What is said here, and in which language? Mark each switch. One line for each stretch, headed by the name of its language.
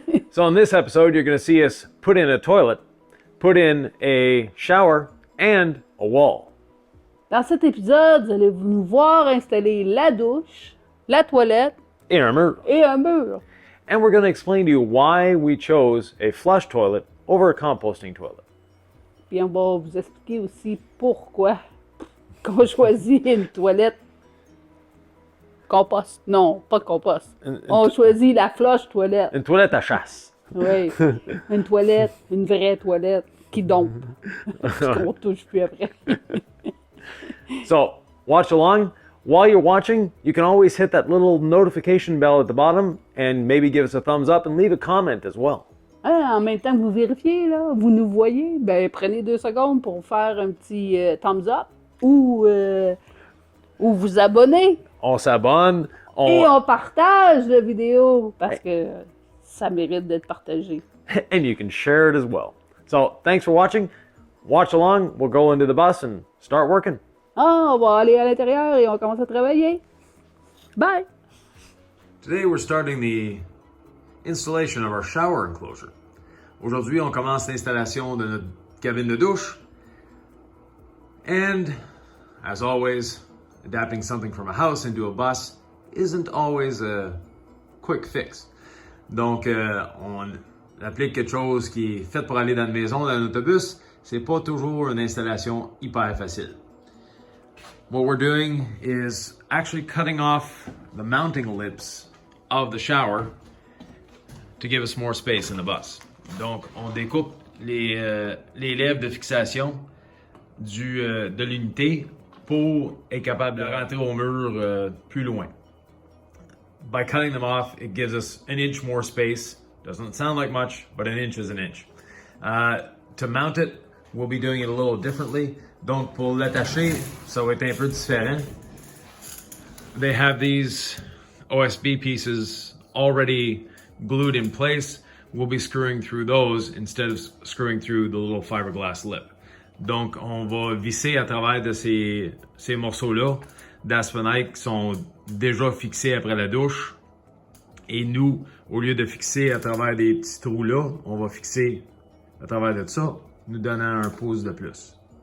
English: So in this episode, you're going to see us put in a toilet, put in a shower, and a wall.
French: Dans cet épisode, vous allez nous voir installer la douche, la toilette Et un mur. et un mur.
English: And we're going to explain to you why we chose a flush toilet over a composting toilet.
French: Puis on va vous expliquer aussi pourquoi qu'on choisit une toilette compost. Non, pas compost. On choisit la flush toilette. Une toilette à chasse. Oui, une toilette, une vraie toilette qui dompe. Qu'on touche plus après.
English: So, watch along. While you're watching, you can always hit that little notification bell at the bottom and maybe give us a thumbs up and leave a comment as well.
French: En même temps que vous vérifiez, là, vous nous voyez, ben prenez 2 secondes pour faire un petit thumbs up ou vous abonner. On s'abonne. Et on partage la vidéo parce que ça mérite d'être partagé.
English: And you can share it as well. So, thanks for watching. Watch along. We'll go into the bus and start working.
French: On va aller à l'intérieur et on commence à travailler.
English: Bye! Today we're starting the installation of our shower enclosure.
French: Aujourd'hui, on commence l'installation de notre cabine de douche.
English: And, as always, adapting something from a house into a bus isn't always a quick fix.
French: Donc, on applique quelque chose qui est fait pour aller dans une maison, dans un autobus. C'est pas toujours une installation hyper facile.
English: What we're doing is actually cutting off the mounting lips of the shower to give us more space in the bus.
French: Donc, on découpe les lèvres de fixation de l'unité pour être capable de rentrer au mur plus loin.
English: By cutting them off, it gives us an inch more space. Doesn't sound like much, but an inch is an inch. To mount it, we'll be doing it a little differently.
French: Donc, pour l'attacher, ça va être un peu différent.
English: They have these OSB pieces already glued in place. We'll be screwing through those instead of screwing through the little fiberglass lip.
French: Donc, on va visser à travers de ces morceaux-là d'aspenite qui sont déjà fixés après la douche. Et nous, au lieu de fixer à travers des petits trous-là, on va fixer à travers de ça, nous donnant un pouce de plus.